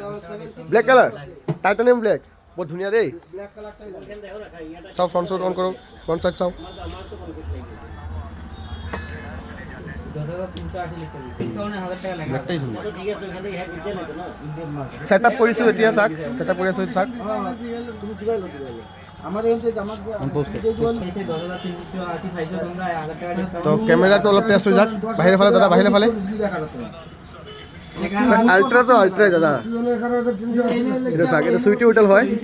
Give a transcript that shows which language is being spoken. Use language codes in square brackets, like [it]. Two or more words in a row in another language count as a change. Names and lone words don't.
[en] black color, titanium black, [as] বহুত ধুনিয়া দেই। [bn] সব [en] front side on [bn] করো, [en] front side [bn] সব। [as] সেটআপ কৰিছো এতিয়া চাক, সেটআপ কৰি আছো চাক। তো ক্যামেরাটা অলপ টেস্ট হৈ যাক, বাহিৰে ফালে দাদা, বাহিৰে ফালে। আল্ট্রা তো আল্ট্রাই দাদা, এটা চাক, এটা সুইটি হোটেল হয়।